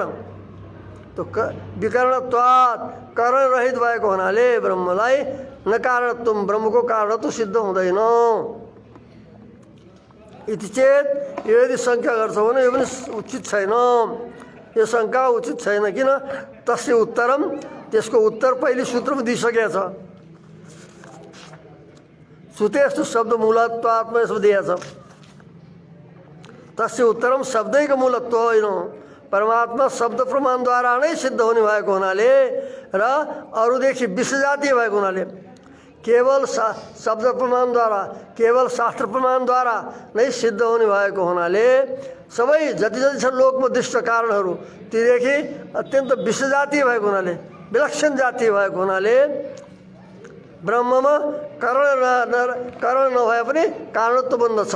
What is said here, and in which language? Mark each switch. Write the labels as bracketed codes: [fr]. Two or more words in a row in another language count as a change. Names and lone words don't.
[ne] तो विकरणत्वात् करणरहित भएको हुनाले ब्रह्मलाई नकारणत्व ब्रह्मको कारणत्व सिद्ध हुँदैन। [sa] इति चेत [ne] यदि शङ्का गर्छौ भने यो पनि उचित छैन। यो शङ्का उचित छैन। किन? [sa] तस्य उत्तरम, [ne] त्यसको उत्तर पहिले सूत्रमा दिइसकेको छ। [sa] श्रुतेस्तु शब्द मूलत्वात्मा [ne] यसो दिएको छ। [sa] तस्य उत्तरम [ne] शब्दैको मूलत्व होइन, परमात्मा शब्द प्रमाणद्वारा नै सिद्ध हुने भएको हुनाले र अरूदेखि विश्वजातीय भएको हुनाले केवल शब्द प्रमाणद्वारा, केवल शास्त्र प्रमाणद्वारा नै सिद्ध हुने भएको हुनाले सबै जति जति छन् लोकमा दृष्ट कारणहरू तीदेखि अत्यन्त विश्वजातीय भएको हुनाले, विलक्षण जातीय भएको हुनाले ब्रह्ममा कारण नभए पनि कारणत्व बन्द छ।